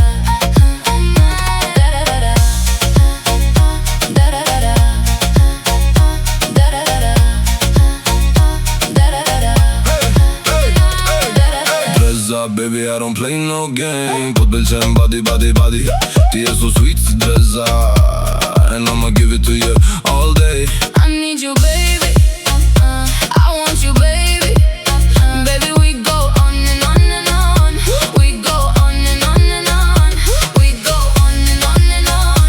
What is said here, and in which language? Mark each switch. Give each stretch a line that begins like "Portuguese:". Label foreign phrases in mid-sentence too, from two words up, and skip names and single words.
English: Da da da da. Da da da da. Da da da da. Da da da da. Drezza, baby, I don't play no game.
Albanian: Po t'pëlqen
English: body, body, body.
Albanian: Ti je
English: so sweet
Albanian: si Drezza,
English: and I'ma give it to you all day. I need you, baby. I want you, baby. Baby, we go on and on and on. We go on and on and on. We go on and on and on.